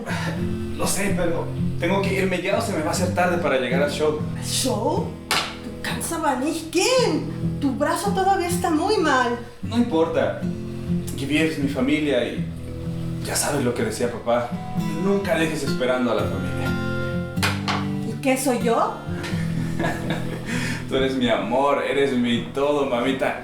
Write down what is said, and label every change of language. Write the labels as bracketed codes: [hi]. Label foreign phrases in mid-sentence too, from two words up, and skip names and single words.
[es] Lo sé, pero tengo que irme ya o se me va a hacer tarde para llegar al show. ¿Show? [de] Du kannst aber nicht gehen. [es] Tu brazo todavía está muy mal. No importa. GWF es mi familia y ya sabes lo que decía papá. Nunca dejes esperando a la familia. ¿Y qué soy yo? Tú eres mi amor, eres mi todo, mamita.